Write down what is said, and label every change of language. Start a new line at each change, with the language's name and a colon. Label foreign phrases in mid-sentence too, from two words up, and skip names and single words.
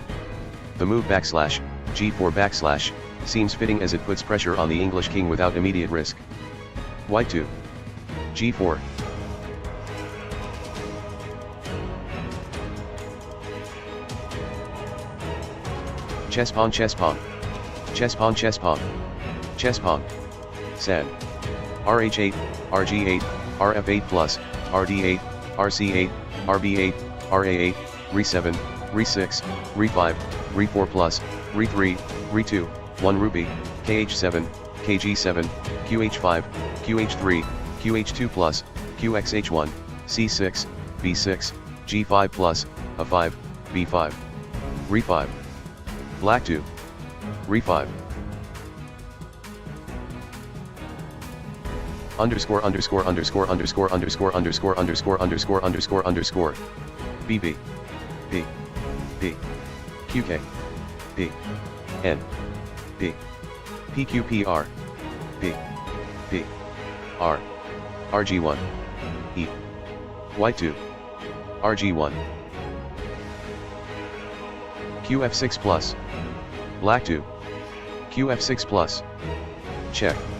English: The move /G4 / seems fitting as it puts pressure on the English king without immediate risk. White 2. G4. Chess pawn, chess pawn. Chess pawn, chess pawn. Chess pawn. San. Rh8, Rg8, Rf8 plus, Rd8, Rc8, Rb8, Ra8, Re7, Re6, Re5, Re4 plus, Re3, Re2, 1 rupee, Kh7, Kg7, Qh5, Qh3, Qh2 plus, Qxh1, C6, B6, G5 plus, A5, B5, Re5. Black 2. Re5. Underscore underscore underscore underscore underscore underscore underscore underscore underscore underscore BB B B QK B N B PQPR B B R RG1 E White 2 RG1 QF6 plus Black 2 QF6 plus check.